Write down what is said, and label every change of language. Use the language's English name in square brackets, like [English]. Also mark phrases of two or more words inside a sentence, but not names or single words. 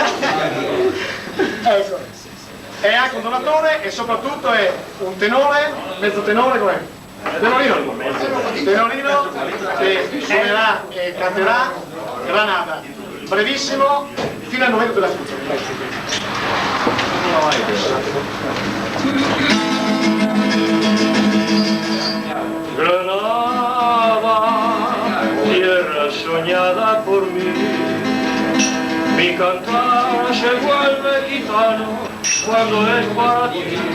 [Italian] Ecco. È anche un donatore e soprattutto è un tenore, mezzo tenore com'è? Tenorino che suonerà e canterà Granada, brevissimo, fino al momento della fuga. [Spanish] Granada, tierra soñada por mí, mi cantar se vuelve gitano cuando es para ti.